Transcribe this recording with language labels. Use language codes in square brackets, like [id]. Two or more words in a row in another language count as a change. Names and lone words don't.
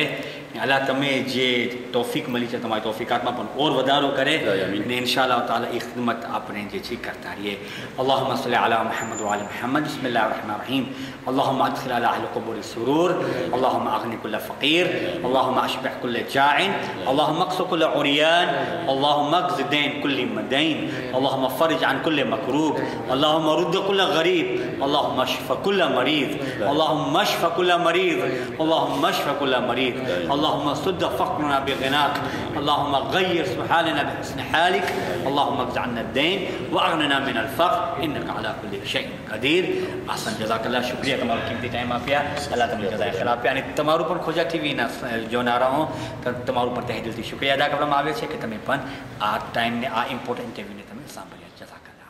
[gu] અલ્લાહ તમે જે તોફીક મળી છે તમારી તોફીકાતમાં પણ ઓર વધારો કરે અને [ar] إن شاء الله تعالى [gu] એ ખિદમત આપણે જે છે કરતા રહીએ. [ar] اللهم صل على محمد وآل محمد. بسم الله الرحمن الرحيم. اللهم أدخل على أهل القبور السرور. اللهم أغن كل فقير اللهم أشبع كل جائع. اللهم اقص كل عريان. اللهم اقض دين كل مدين. اللهم فرج عن كل مكروب. اللهم رد كل غريب. اللهم اشف كل مريض. اللهم اشف كل مريض. اللهم اشف كل مريض. اللهم سد فقرنا بغناك. اللهم غير حالنا بحسن حالك. اللهم اقض عنا الدين واغننا من الفقر انك على كل شيء قدير. احسن جزاك الله. [gu] शुक्रिया તમારો કિંમતી ટાઈમ આપ્યા. અલ્લાહ તમને [ar] جزاء خير [gu] આપે. અને તમારું પણ ખોજા ટીવીના જોનારા હું તમારું પણ તહે દિલથી શુક્રિયા અદા કરવામાં આવે છે કે તમે પણ આ ટાઈમને આ ઇમ્પોર્ટન્ટ ઇન્ટરવ્યૂને તમે સાંભળ્યા. [ar] જઝાક